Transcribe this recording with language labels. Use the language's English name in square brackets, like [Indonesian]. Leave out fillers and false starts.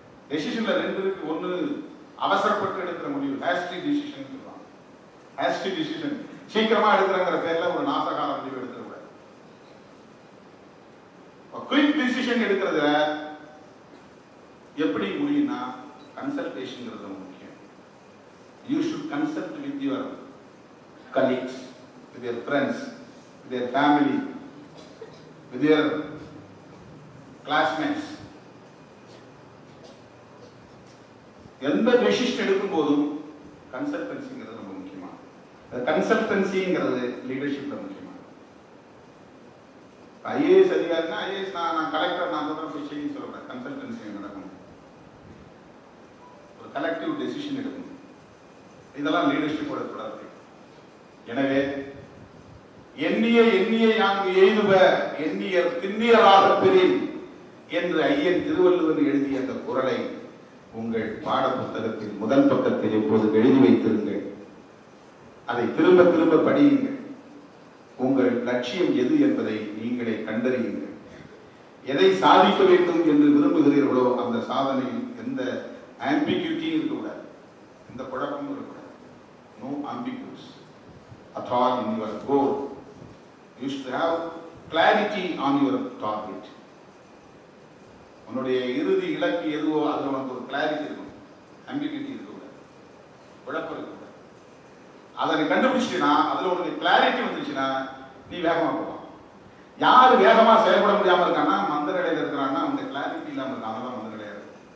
[Tamil] டெசிஷன்ல 2 இருக்கு. ஒன்னு அவசரப்பட்டு எடுக்கிற முடிவு, ஹேஸ்டி டிசிஷன் சொல்லுவாங்க. ஹேஸ்டி டிசிஷன் சீக்கிரமா எடுக்கிறங்கிற பேர்ல ஒரு நாசகால முடிவு எடுத்துக்கூடாது. குயிக் டிசிஷன் எடுக்கிறதுல எப்படி முடியும்னா கன்சல்டேஷன் ரொம்ப முக்கியம். [English] You should consult with your colleagues, with your friends, with your family, with your classmates. [Tamil] எந்த டெசிஷன் எடுக்கும் போதும் கன்சல்டன்சிங்கிறது ரொம்ப முக்கியமா. கன்சல்டன்சிங்கிறது லீடர்ஷிப்ல முக்கியமா. ஐஏஎஸ் அதிகாரினா ஐஏஎஸ் நான் கலெக்டர் நான் சொல்ற விஷயம் சொல்றேன். கன்சல்டன்சி நடக்கும், ஒரு கலெக்டிவ் டெசிஷன் எடுக்கணும். இதெல்லாம் லீடர்ஷிப்போட தொடர்பு. எனவே எண்ணிய யாங்கு எய்துவ எண்ணியர் திண்ணியராக பெறின் என்று ஐயன் திருவள்ளுவர் எழுதிய அந்த குறளை உங்கள் பாட புத்தகத்தில் முதல் பக்கத்தில் எப்போது எழுதி வைத்திருங்கள். அதை திரும்ப திரும்ப படியுங்கள். உங்கள் லட்சியம் எது என்பதை நீங்களே கண்டறியுங்கள். எதை சாதிக்க வேண்டும் என்று விரும்புகிறீர்களோ அந்த சாதனையில் எந்த ஆம்பிகுவிட்டியும் இருக்கக்கூடாது, எந்த குழப்பமும் இருக்கக்கூடாது. [English] No ambiguous at all in your goal. You should have clarity on your target. [Tamil] உன்னுடைய இறுதி இலக்கு எதுவோ அதுல உனக்கு ஒரு கிளாரிட்டி இருக்கும், ஆம்பிகுவிட்டி இருக்கக்கூடாது, குழப்பம் இருக்கக்கூடாது. அதை கண்டுபிடிச்சினா அதுல உனக்கு கிளாரிட்டி வந்துச்சுன்னா நீ வேகமா போகலாம். யாரு வேகமா செயல்பட முடியாம இருக்கான்னா மந்த நிலையில இருக்கிறாங்கன்னா அந்த கிளாரிட்டி இல்லாம இருக்காங்க, மந்த நிலையா இருக்கு.